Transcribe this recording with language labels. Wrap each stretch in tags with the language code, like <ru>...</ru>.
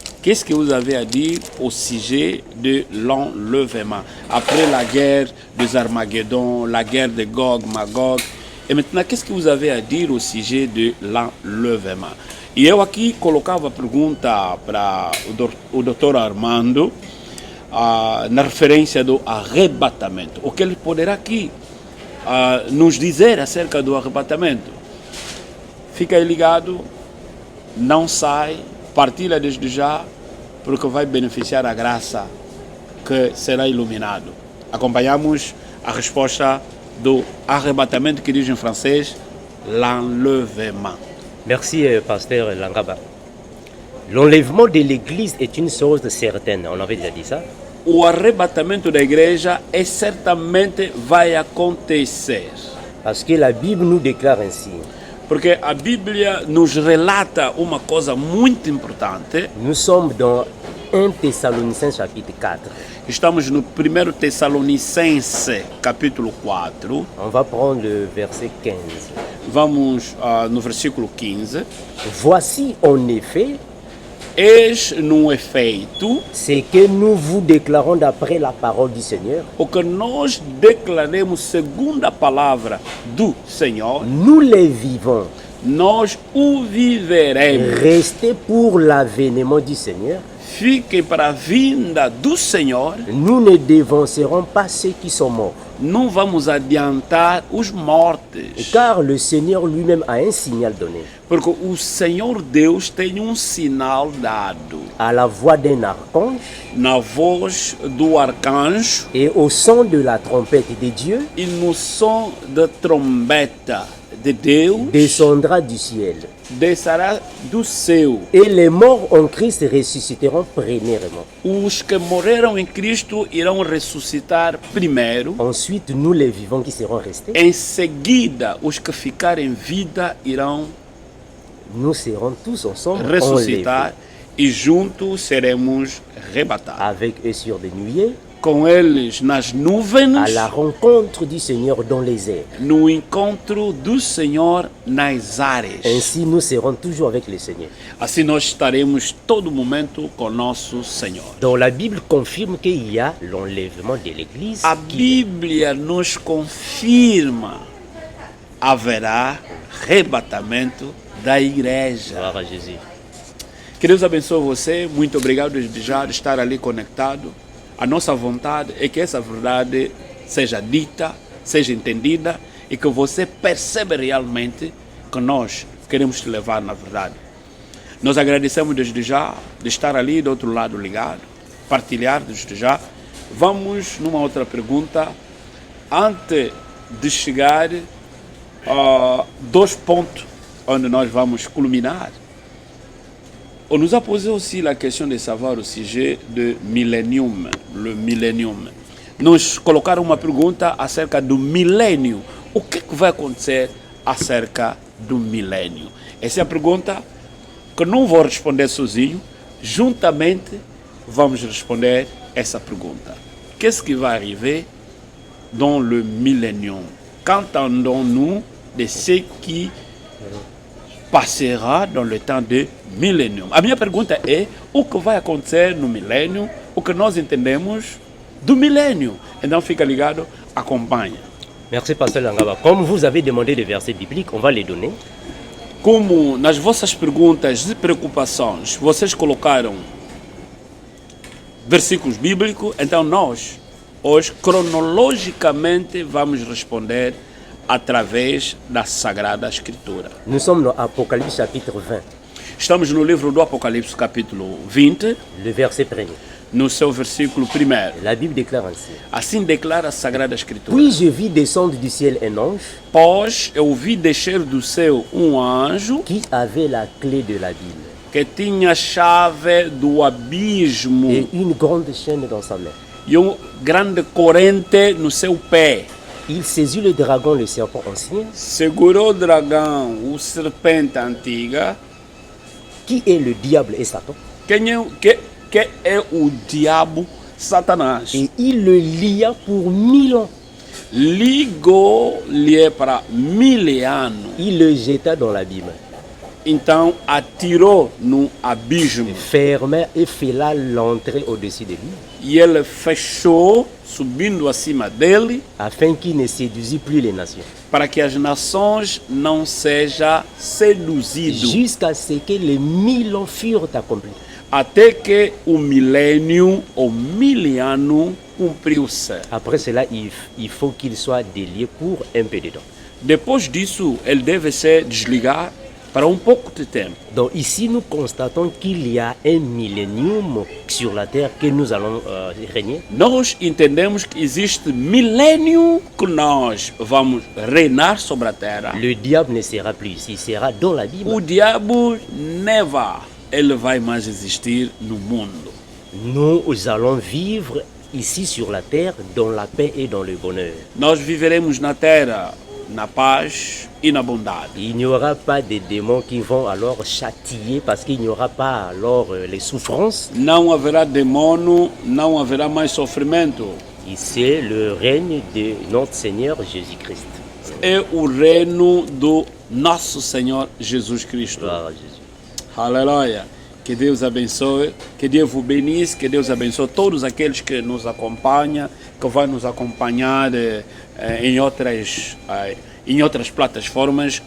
<fr>Qu'est-ce que vous avez à dire au sujet de l'enlèvement? Après la guerre des Armageddon, la guerre de Gog, Magog. Et maintenant, qu'est-ce que vous avez à dire au sujet de l'enlèvement?</fr> <pt>E eu aqui colocava a pergunta para o Dr. Armando, na referência do arrebatamento. O que ele poderá aqui nos dizer acerca do arrebatamento? Fica aí ligado, não sai, partilha desde já, porque vai beneficiar a graça que será iluminado. Acompanhamos a resposta do arrebatamento que diz em francês, l'enlèvement.</pt> <fr>Merci, pasteur Langaba. L'enlèvement de l'Église est une chose certaine. On avait déjà dit ça.</fr> <pt>O arrebatamento da igreja certamente vai acontecer.</pt> <fr>Parce que la Bible nous déclare ainsi.</fr> <pt>Porque a Bíblia nos relata uma coisa muito importante.</pt> <fr>Nous sommes dans 1 1 Thessaloniciens chapitre 4.</fr> <pt>Estamos no 1 Tessalonicense, capítulo 4.</pt> <fr>On va prendre le verset 15.</fr> <pt>Vamos no versículo 15.</pt> <fr>Voici en effet</fr> <pt>Eis no efeito</pt> <fr>ce que nous vous déclarons d'après la parole du Seigneur.</fr> <pt>o que nós declaremos segundo a palavra do Senhor,</pt> <fr>Nous les vivons.</fr> <pt>nós o viveremos.</pt> <fr>Restez pour l'avènement du Seigneur.</fr> <pt>Fiquem para a vinda do Senhor.</pt> <fr>Nous ne dévancerons pas ceux qui sont morts.</fr> <pt>Não vamos adiantar os mortos,</pt> <fr>Car le Seigneur lui-même a un signal donné.</fr> <pt>porque o Senhor Deus tem sinal dado</pt> <fr>À la voix d'un archange</fr> <pt>na voz do arcanjo</pt> <fr>et au son de la trompette de Dieu,</fr> <pt>e no som da trombeta de Deus</pt> <fr>descendra du ciel.</fr> <pt>descerá do céu.</pt> <fr>Et les morts en Christ ressusciteront premièrement.</fr> <pt>Os que morreram em Cristo irão ressuscitar primeiro.</pt> <fr>Ensuite, nous les vivants qui serons restés,</fr> <pt>Em seguida, os que ficarem em vida irão</pt> <fr>nous serons tous ensemble</fr> <pt>ressuscitar</pt> <fr>enlevés</fr> <pt>e juntos seremos arrebatados.</pt> <fr>avec eux sur des nuées</fr> <pt>Com eles nas nuvens,</pt> <fr>à la rencontre du Seigneur dans les airs.</fr> <pt>no encontro do Senhor nas áreas.</pt> <fr>Ainsi, nous serons toujours avec le Seigneur.</fr> <pt>Assim nós estaremos todo momento com nosso Senhor.</pt> <fr>Donc la Bible confirme qu'il y a l'enlèvement de l'Église.</fr> <pt>A Bíblia nos confirma haverá arrebatamento da igreja.</pt> <fr>Gloire à Jésus.</fr> <pt>Que Deus abençoe você. Muito obrigado desde já de estar ali conectado. A nossa vontade é que essa verdade seja dita, seja entendida e que você perceba realmente que nós queremos te levar na verdade. Nós agradecemos desde já de estar ali do outro lado ligado, partilhar desde já. Vamos numa outra pergunta. Antes de chegar a 2 pontos onde nós vamos culminar.</pt> <fr>On nous a posé aussi la question de savoir au sujet de millennium, le millennium.</fr> <pt>Nos colocaram uma pergunta acerca do milênio. O que vai acontecer acerca do milênio? Essa é a pergunta que não vou responder sozinho. Juntamente vamos responder essa pergunta.</pt> <fr>Qu'est-ce qui va arriver dans le millennium? Qu'entendons-nous de ce qui passera dans le temps de milênio?</fr> <pt>A minha pergunta é o que vai acontecer no milênio, o que nós entendemos do milênio. Então fica ligado, acompanha.</pt> <fr>Merci, Pasteur Langaba. Comme vous avez demandé des versets bibliques, on va les donner.</fr> <pt>Como nas vossas perguntas e preocupações vocês colocaram versículos bíblicos, então nós hoje cronologicamente vamos responder através da Sagrada Escritura.</pt> <fr>Nous sommes dans Apocalypse chapitre 20,</fr> <pt>Estamos no livro do Apocalipse, capítulo 20,</pt> <fr>le verset 1er.</fr> <pt>no seu versículo 1.</pt> <fr>La Bible déclare ainsi.</fr> <pt>Assim declara a Sagrada Escritura.</pt> <fr>Puis je vis descendre du ciel un ange</fr> <pt>Pois eu vi descer do céu um anjo</pt> <fr>qui avait la clé de l'abîme</fr> <pt>que tinha a chave do abismo</pt> <fr>et une grande chaîne dans sa main.</fr> <pt>e uma grande corrente no seu pé.</pt> <fr>Il saisit le dragon, le serpent ancien,</fr> <pt>Segurou o dragão, o serpente antiga,</pt> <fr>qui est le diable et Satan,</fr> <pt>que é o diabo Satanás.</pt> <fr>et il le lia pour 1000 ans.</fr> <pt>Ligou-lhe para 1000 anos.</pt> <fr>Il le jeta dans l'abîme,</fr> <pt>Então atirou no abismo.</pt> <fr>ferma et fêla l'entrée au-dessus de lui,</fr> <pt>E ele fechou, subindo acima dele,</pt> <fr>afin qu'il ne séduisît plus les nations,</fr> <pt>para que as nações não sejam seduzidas,</pt> <fr>jusqu'à ce que les 1000 ans furent accomplis.</fr> <pt>até que o milênio ou 1000 anos cumpriu-se.</pt> <fr>Après cela, il faut qu'il soit délié pour un peu de temps.</fr> <pt>Depois disso, ele deve se desligar para pouco de tempo.</pt> <fr>Donc ici, nous constatons qu'il y a un millénium sur la terre que nous allons régner.</fr> <pt>Nós entendemos que existe milênio que nós vamos reinar sobre a terra.</pt> <fr>Le diable ne sera plus ici, il sera dans la Bible.</fr> <pt>O diabo neva, ele vai mais existir no mundo.</pt> <fr>Nous allons vivre ici sur la terre dans la paix et dans le bonheur.</fr> <pt>Nós viveremos na terra na paz e na bondade.</pt> <fr>Il n'y aura pas de démons qui vont alors châtier parce qu'il n'y aura pas alors les souffrances.</fr> <pt>Não haverá demônio, não haverá mais sofrimento.</pt> <fr>Et c'est le règne de notre Seigneur Jésus-Christ.</fr> <pt>É o reino do nosso Senhor Jesus Cristo.</pt> <fr>Gloire à Jésus.</fr> <pt>Aleluia. Que Deus abençoe,</pt> <fr>que Deus vos bénisse,</fr> <pt>que Deus abençoe todos aqueles que nos acompanham, que vão nos acompanhar em outras plataformas.</pt>